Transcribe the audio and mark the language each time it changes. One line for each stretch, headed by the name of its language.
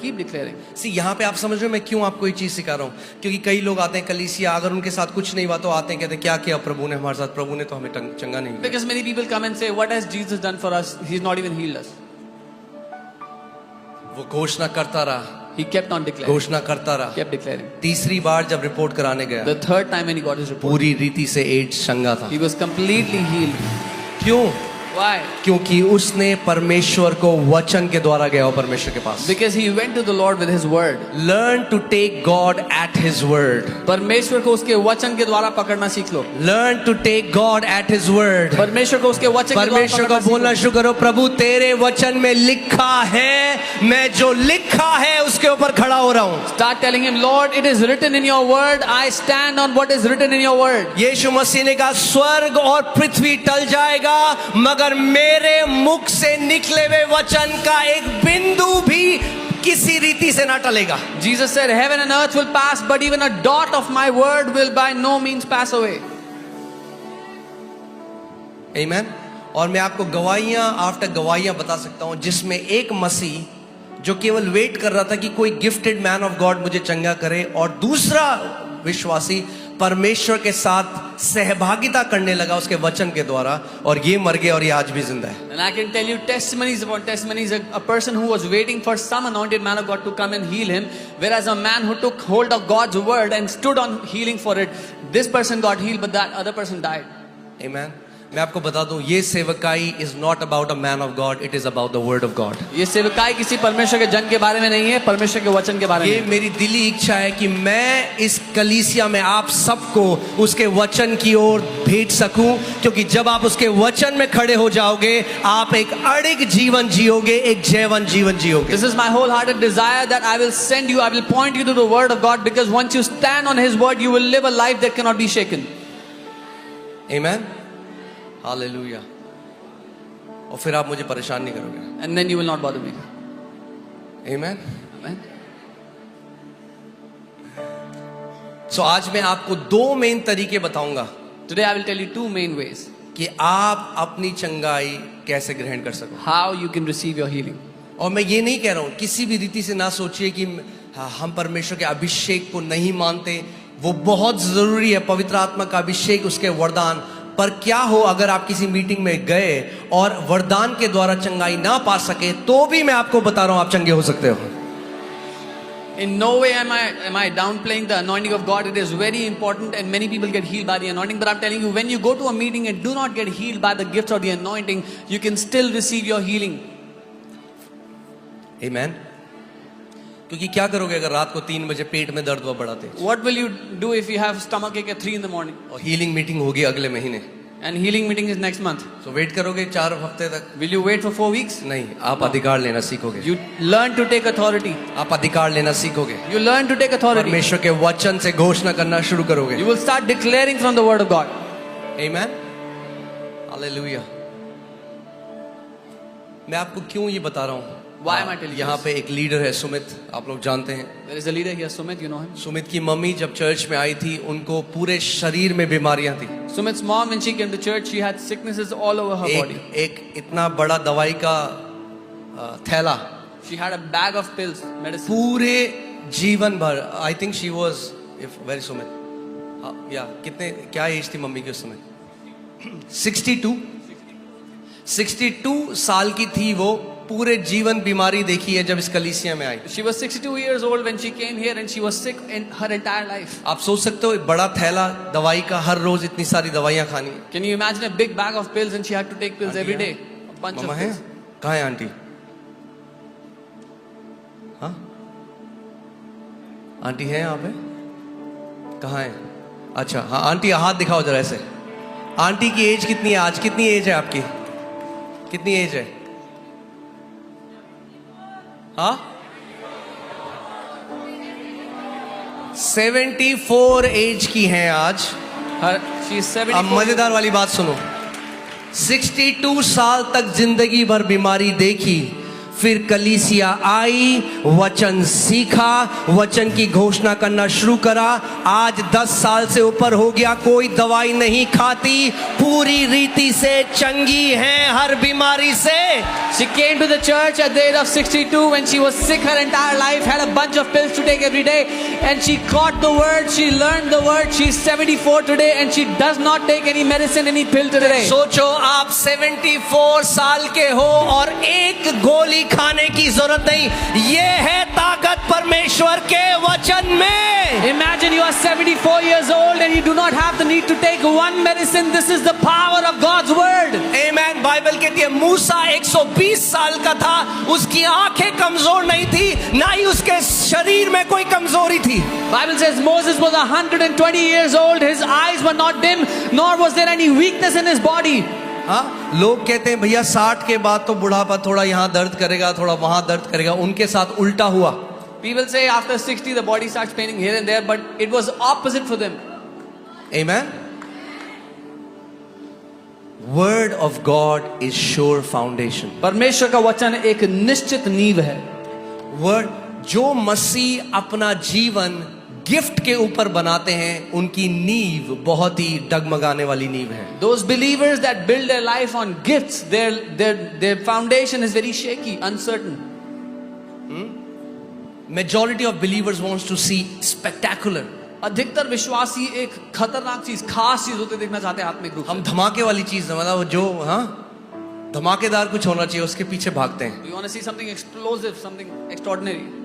English: Keep declaring.
Hindi: सी यहाँ पे आप समझ रहे हो मैं क्यों आपको ये चीज सिखा रहा हूँ? क्योंकि कई लोग आते हैं कलीसिया, अगर उनके साथ कुछ नहीं हुआ तो आते हैं, कहते हैं क्या किया प्रभु ने हमारे साथ, प्रभु ने तो हमें चंगा नहीं किया।
English: Because many people come and say, what has Jesus done for us? He's not even healed us.
Hindi: वो घोषणा करता रहा,
English: He kept on declaring.
Hindi: घोषणा करता रहा।
English: Kept declaring.
Hindi: तीसरी बार जब रिपोर्ट कराने गया,
English: The third time when he got his report,
Hindi: पूरी रीति से एड्स चंगा था।
English: he was completely healed.
Hindi: क्यों?
English: Why?
Hindi: क्योंकि उसने परमेश्वर को वचन के द्वारा गया हो परमेश्वर के पास.
English: Because he went to the Lord with his word. Learn to take God at His word.
Hindi: परमेश्वर को उसके वचन के द्वारा पकड़ना सीख लो.
English: Learn to take God at His word.
Hindi: परमेश्वर को उसके वचन के द्वारा परमेश्वर को पकड़ना बोलना सीख शुरू करो, प्रभु तेरे वचन में लिखा है, मैं जो लिखा है उसके ऊपर खड़ा हो रहा हूँ. लो.
English: Start telling him, Lord, it is written in your word. I stand on what is written in your word.
Hindi: यीशु मसीह ने कहा स्वर्ग और पृथ्वी टल जाएगा मगर मेरे मुख से निकले हुए वचन का एक बिंदु भी किसी रीति से ना टलेगा.
English: Jesus said, heaven and earth will pass, but even a dot of my word will by no means pass away.
Hindi: आमीन. और मैं आपको गवाहियां आफ्टर गवाहियां बता सकता हूं जिसमें एक मसीह जो केवल वेट कर रहा था कि कोई
English: gifted man of God
Hindi: मुझे चंगा करे, और दूसरा विश्वासी परमेश्वर के साथ सहभागिता करने लगा उसके वचन के द्वारा, और ये मर गया और ये आज भी जिंदा है.
English: And I can tell you testimonies upon testimonies. A person who was waiting for some anointed man of God to come and heal him, whereas a man who took hold of God's word and stood on healing for it, this person got healed, but that other person died.
Hindi: आमीन.
English: मैं आपको बता दूं,
Hindi: ये सेवकाई
English: Is not about a man of God, it is about the word of God.
Hindi: ये सेवकाई किसी परमेश्वर के जन के बारे में नहीं है, परमेश्वर के वचन के बारे में. ये मेरी दिली इच्छा है कि मैं इस कलीसिया में आप सबको उसके वचन की ओर भेज सकूं, क्योंकि जब आप उसके वचन में खड़े हो जाओगे आप एक अड़िग जीवन जियोगे, एक जयवन जीवन जियोगे.
English: This is my wholehearted desire that I will send you, I will point you to the word of God, because once you stand on his word, you will live a life that cannot be shaken.
Hindi: आमीन. Hallelujah. और फिर आप मुझे परेशान नहीं करोगे.
English: And then you will not bother me.
Hindi: आमीन.
English: Amen.
Hindi: सो आज मैं आपको दो मेन तरीके बताऊंगा
English: Today I will tell you two main ways
Hindi: कि आप अपनी चंगाई कैसे ग्रहण कर सको.
English: how you can receive your healing.
Hindi: और मैं ये नहीं कह रहा हूं, किसी भी रीति से ना सोचिए कि हम परमेश्वर के अभिषेक को नहीं मानते. वो बहुत जरूरी है, पवित्र आत्मा का अभिषेक, उसके वरदान. पर क्या हो अगर आप किसी मीटिंग में गए और वरदान के द्वारा चंगाई ना पा सके, तो भी मैं आपको बता रहा हूं आप चंगे हो सकते हो.
English: In no way am I downplaying the anointing of God. It is very important, and many people get healed by the anointing. But I'm telling you, when you go to a meeting and do not get healed by the gifts or the anointing, you can still receive your healing.
Hindi: आमीन. क्योंकि क्या करोगे अगर रात को 3 बजे पेट में दर्द हुआ बढ़ाते,
English: What will you do if you have stomach ache at 3 in the morning?
Hindi: और हीलिंग मीटिंग होगी अगले महीने,
English: And healing meeting is next month.
Hindi: तो वेट करोगे 4 हफ्ते तक?
English: Will you wait for 4 weeks?
Hindi: नहीं, आप अधिकार लेना सीखोगे.
English: You learn to take authority.
Hindi: आप अधिकार लेना सीखोगे.
English: You learn to take authority.
Hindi: परमेश्वर के वचन से घोषणा करना शुरू करोगे.
English: You will start declaring from the word of God.
Hindi: आमीन. हालेलुया. मैं आपको क्यों ये बता रहा हूँ?
English: Why am I telling you
Hindi: यहाँ
English: this?
Hindi: पे एक लीडर है सुमित, आप लोग जानते हैं.
English: There is a leader here, Sumit, you know him.
Hindi: Sumit की मम्मी जब चर्च में आई थी उनको पूरे शरीर में बीमारियां थी.
English: Sumit's mom, when she came to church, she had sicknesses all over her body.
Hindi: एक इतना बड़ा दवाई का थैला,
English: She had a bag of pills, medicine.
Hindi: पूरे जीवन भर.
English: I think she was very
Hindi: Sumit, या कितने, क्या एज थी मम्मी की उस समय? 62 साल की थी वो. पूरे जीवन बीमारी देखी है जब इस कलीसिया में आई.
English: She was 62 years old when she came here, and she was sick in her entire life.
Hindi: आप सोच सकते हो, एक बड़ा थैला दवाई का, हर रोज इतनी सारी दवाइयां खानी.
English: Can you imagine a big bag of pills, and she had to take pills every day? A bunch
Hindi: mamma
English: of
Hindi: है?
English: pills.
Hindi: कहाँ है आंटी? हाँ, आंटी है यहाँ पे? कहाँ है? अच्छा हाँ, आंटी हाथ दिखाओ जरा ऐसे. आंटी की एज कितनी है आज? कितनी एज है आपकी? कितनी एज है? हाँ, 74 एज की हैं आज.
English: She is
Hindi: अब
English: 74.
Hindi: मजेदार वाली बात सुनो. 62 साल तक जिंदगी भर बीमारी देखी, फिर कलीसिया आई, वचन सीखा, वचन की घोषणा करना शुरू करा. आज 10 साल से ऊपर हो गया, कोई दवाई नहीं खाती, पूरी रीति से चंगी है हर बीमारी से.
English: She came to the church at the age of 62 when she was sick her entire life, had a bunch of pills to take every day, and she caught the word, she learned the word. She's 74 today and she does not take any medicine, any pill today.
Hindi: सोचो आप 74 साल के हो और एक गोली खाने की जरूरत नहीं. ये है ताकत परमेश्वर के वचन में.
English: Imagine you are 74 years old and you do not have the need to take one medicine. This is the power of God's word. Amen.
Hindi: Bible कहती है मूसा 120 साल का था, उसकी आंखें कमजोर नहीं थी, ना ही उसके शरीर में कोई कमजोरी थी।
English: Bible says Moses was 120 years old. His eyes were not dim, nor was there any weakness in his body.
Hindi: हाँ, लोग कहते हैं भैया 60 के बाद तो बुढ़ापा थोड़ा यहाँ दर्द करेगा, थोड़ा वहां दर्द करेगा। उनके साथ उल्टा हुआ।
English: People say after 60 the body starts paining here and there, but it was opposite for them. Amen. Word of God is sure foundation.
Hindi: परमेश्वर का वचन एक निश्चित नींव है। वर्ड, जो मसीह अपना जीवन गिफ्ट के ऊपर बनाते हैं, उनकी नींव बहुत ही डगमगाने वाली नींव है।
English: Those believers that build their life on gifts, their foundation is very shaky, uncertain. Majority of believers wants to see spectacular.
Hindi: अधिकतर विश्वासी एक खतरनाक चीज, खास चीज होते देखना चाहते हैं आत्मिक रूप से। हम धमाके वाली चीज, मतलब जो धमाकेदार कुछ होना चाहिए उसके पीछे भागते हैं।
English: We want to see something explosive, something extraordinary.